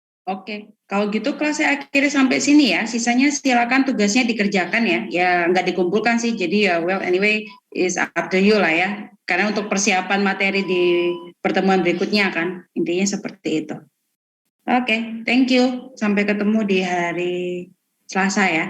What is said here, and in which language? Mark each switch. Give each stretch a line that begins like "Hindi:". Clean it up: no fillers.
Indonesian: Oke, kalau gitu kelas saya akhiri sampai sini ya. Sisanya silakan tugasnya dikerjakan ya. Ya nggak dikumpulkan sih. Jadi ya
English: well anyway is up to you lah ya.
Indonesian: Karena untuk persiapan materi di pertemuan berikutnya kan intinya seperti itu. Oke,
English: thank you.
Indonesian: Sampai ketemu di hari Selasa ya.